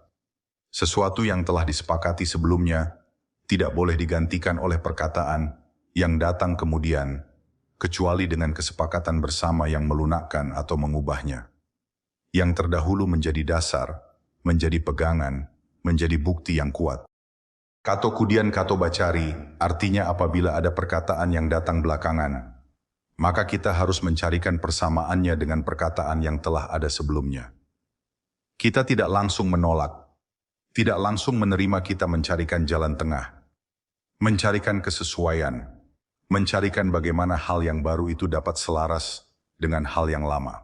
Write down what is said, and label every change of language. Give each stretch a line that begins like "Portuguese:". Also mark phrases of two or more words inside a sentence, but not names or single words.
Indonesian: Sesuatu yang telah disepakati sebelumnya tidak boleh digantikan oleh perkataan yang datang kemudian, kecuali dengan kesepakatan bersama yang melunakkan atau mengubahnya. Yang terdahulu menjadi dasar, menjadi pegangan, menjadi bukti yang kuat.
Minangkabau: Kato kudian kato bacari
Indonesian: artinya apabila ada perkataan yang datang belakangan, maka kita harus mencarikan persamaannya dengan perkataan yang telah ada sebelumnya. Kita tidak langsung menolak, tidak langsung menerima, kita mencarikan jalan tengah, mencarikan kesesuaian, mencarikan bagaimana hal yang baru itu dapat selaras dengan hal yang lama.